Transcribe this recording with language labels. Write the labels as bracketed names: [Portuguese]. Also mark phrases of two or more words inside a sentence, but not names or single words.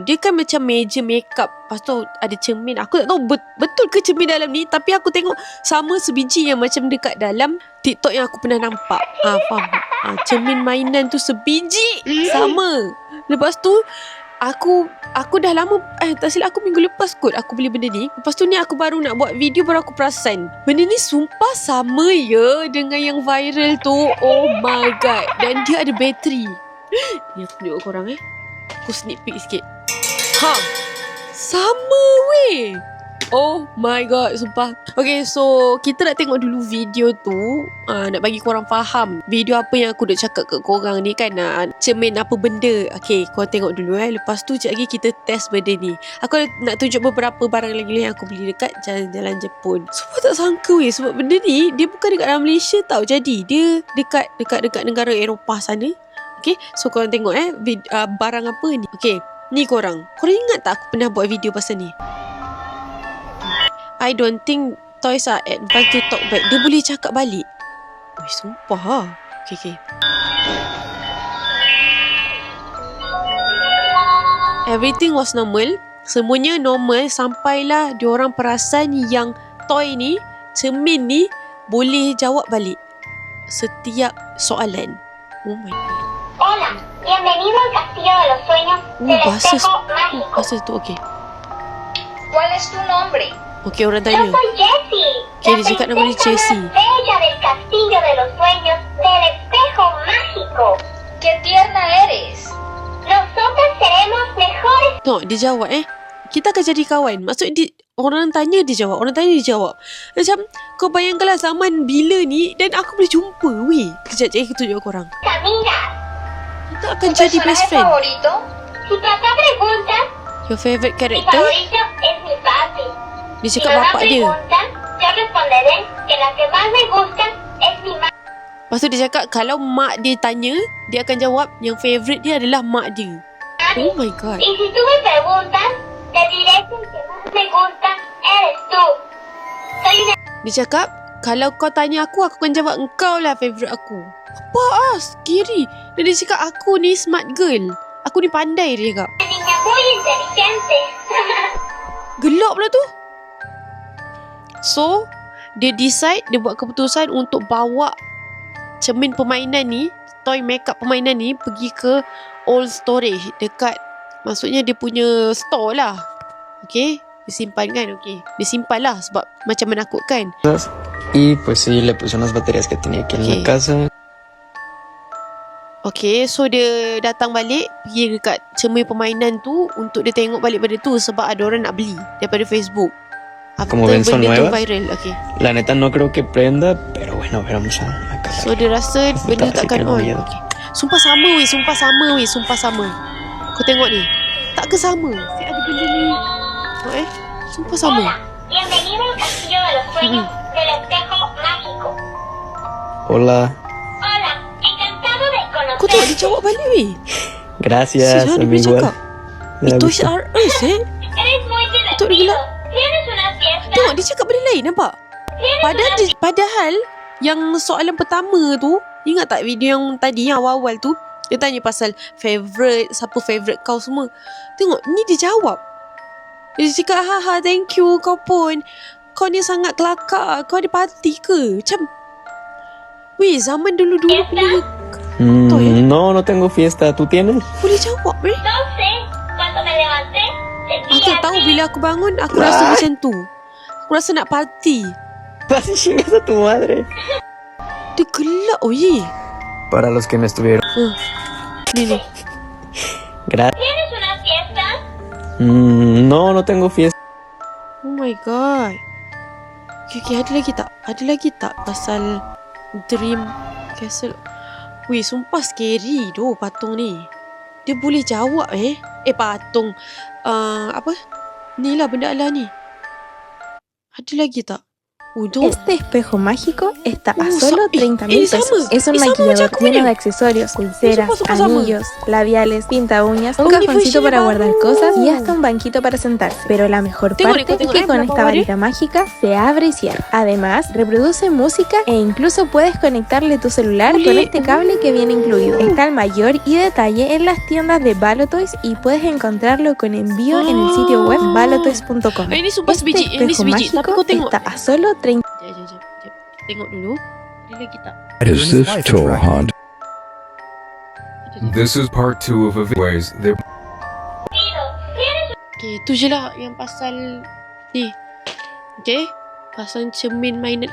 [Malay] Dia kan macam meja makeup, lepas tu ada cermin. Aku tak tahu betul ke cermin dalam ni, tapi aku tengok sama sebiji yang macam dekat dalam TikTok yang aku pernah nampak. Faham? Cermin mainan tu sebiji sama. Lepas tu Aku dah lama, tak silap aku minggu lepas kot aku beli benda ni. Lepas tu ni aku baru nak buat video, baru aku perasan benda ni sumpah sama ya dengan yang viral tu. [English] Oh my god. [Malay] Dan dia ada bateri. Ni aku tunjuk korang Aku [English] sneak peek [Malay] sikit. Sama weh. Oh my god, sumpah. [English] Okay, so [Malay] kita nak tengok dulu video tu. Nak bagi korang faham video apa yang aku nak cakap kat korang ni kan. Cermin apa benda. Okay, korang tengok dulu Lepas tu sekejap lagi kita test benda ni. Aku nak tunjuk beberapa barang lagi yang aku beli dekat jalan-jalan Jepun. Sumpah tak sangka weh. Sebab benda ni dia bukan dekat dalam Malaysia tau. Jadi dia dekat negara Eropah sana. [English] Okay, so [Malay] korang tengok barang apa ni. Okay, ni korang ingat tak aku pernah buat video pasal ni? [English] I don't think toys are advanced to talk back. [Malay] Dia boleh cakap balik. Sumpah Okay. [English] Everything was normal. [Malay] Semuanya normal sampailah diorang perasan yang toy ni, cermin ni boleh jawab balik setiap soalan. [English] Oh my god. [Spanish] Hola, bienvenido al Castillo de los Sueños del Espejo Mágico. [Malay] Bahasa tu okay. [Spanish] ¿Cuál es tu nombre? [Malay] Okay, orang [Spanish] Yo [Malay] tanya. [Spanish] soy Jessie, [Malay] Okay, [Spanish] la [Malay] dia cakap nama dia [Spanish] princesa Jessie. más bella del Castillo de los Sueños del Espejo Mágico. ¡Qué tierna eres! Nosotras seremos mejores. [Malay] Tengok, dia jawab kita akan jadi kawan. Maksud dia, orang tanya dia jawab, orang tanya dia jawab. Macam kau bayangkanlah zaman bila ni dan aku boleh jumpa weh. Kejap je aku tunjuk korang. [Spanish] Amigas, [Malay] Kita akan jadi [English] best friend. [Spanish] favorito? Si papá pregunta, [English] Your favourite [Spanish] mi [English] character? [Spanish] favorito es mi papi. [Malay] Dia [Spanish] Si [Malay] cakap [Spanish] mamá [Malay] bapak dia. [Spanish] pregunta, yo responderé que la que más me gusta es mi mamá. [Malay] Lepas tu dia cakap kalau mak dia tanya, dia akan jawab yang favourite dia adalah mak dia. [English] Oh my god. [Spanish] Y si tú me preguntas, te diré que el que más me gusta eres tú. Soy una... [Malay] Dia cakap kalau kau tanya aku akan jawab engkau lah favourite aku. Apa scary. Dan dia cakap aku ni [English] smart girl. [Malay] Aku ni pandai, dia cakap. [Spanish] niña muy inteligente. [Malay] Gelap pula tu. So dia decide, dia buat keputusan untuk bawa cermin permainan ni, [English] toy makeup [Malay] permainan ni pergi ke [English] old storage [Malay] dekat, maksudnya dia punya store lah. Okay, dia simpan kan. Okay, dia simpan lah sebab macam menakutkan. [Spanish] Y pues sí, le puse unas baterías que tenía aquí en la casa. [English] Okay, so [Malay] dia datang balik, pergi dekat cermin permainan tu untuk dia tengok balik benda tu sebab ada orang nak beli daripada Facebook. [Spanish] Como ven, son [Malay] benda tu [Spanish] nuevas. [Malay] viral. Okay, [Spanish] La neta no creo que prenda, pero bueno, vamos a calar. [Malay] so dia rasa benda tu [Spanish] Así [Malay] takkan [Spanish] tengo [Malay] on. [Spanish] miedo. [Malay] Okay. Sumpah sama weh, sumpah sama. Kau tengok ni, tak ke sama? Ada benda ni. Sumpah sama. [Spanish] Bienvenido al castillo de los sueños del espejo mágico. Hola. Hola, encantado de [Malay] Kau tengok dia [Spanish] conocerte. [Malay] jawab balik weh. [Spanish] Gracias, [Malay] Dia boleh [Spanish] amigo. [Malay] cakap. [Spanish] Me da [Malay] Itu [Spanish] gusto. [Malay] R Us [Spanish] Eres muy [Malay] Betul dia [Spanish] divertido. [Malay] gelak. [Spanish] ¿Tienes una fiesta? [Malay] Tengok dia cakap benda lain, nampak? Padahal yang soalan pertama tu, ingat tak video yang tadi yang awal-awal tu, dia tanya pasal favourite, siapa favourite kau semua. Tengok, ni dia jawab. Dia cakap, haha, [English] thank you, [Malay] kau pun. Kau ni sangat kelakar. Kau ada parti ke? Macam, weh, zaman dulu-dulu punya Betul, ya? [Spanish] No tengo fiesta. ¿Tú tienes? [Malay] boleh jawab, weh. [Spanish] No sé. Cuando me levanté, [Malay] Aku [Spanish] sentí [Malay] tak tahu [Spanish] así. [Malay] bila aku bangun, aku rasa macam tu. Aku rasa nak parti. [Spanish] Vas y chingas a tu madre. [Malay] Dia gelak, weh. [Spanish] Para los que no estuvieron. [Malay] Ni. [Spanish] Gracias. ¿Tienes una fiesta? No tengo fiesta. [English] Oh my god. [Malay] Okay, ada lagi tak pasal Dream Castle? Weh, sumpah scary doh patung ni. Dia boleh jawab patung. Apa? Ni lah benda lah ni. Ada lagi tak? Udah. [Spanish] Este espejo mágico está a [Malay] Oh, [Spanish] solo [Malay] sa- [Spanish] 30.000 [Malay] sama. [Spanish] pesos. Es un [Malay] Sama [Spanish] maquillador [Malay] macam aku [Spanish] lleno [Malay] ni. [Spanish] de accesorios, pulseras, [Malay] Sumpah sama. [Spanish] anillos, labiales, pinta uñas, un [Malay] Ini [Spanish] cajoncito [Malay] versi [Spanish] para [Malay] baru. [Spanish] guardar cosas y hasta un banquito para sentarse. Pero la mejor [Malay] Tengok, [Spanish] parte es [Malay] tengok, [Spanish] que con [Malay] berapa [Spanish] esta [Malay] watt dia? [Spanish] varita mágica se abre y cierra. Además, reproduce música e incluso puedes conectarle tu celular con este cable que viene incluido. Está al mayor y detalle en las tiendas de Balotoys y puedes encontrarlo con envío en el sitio web balotoys.com. [Malay] Ini sumpah [Spanish] Este [Malay] sebiji. Ini [Spanish] espejo [Malay] sebiji. Tapi [Spanish] mágico [Malay] kau tengok. [Spanish] está a solo 30. [Malay] Jap. Tengok dulu. Ada lagi tak? [English] Is this tour hunt? [Malay] Ada tak? [English] This is part 2 of a ways that [Malay] Okay, tu je lah yang pasal ni. Okay, pasal cermin mainan.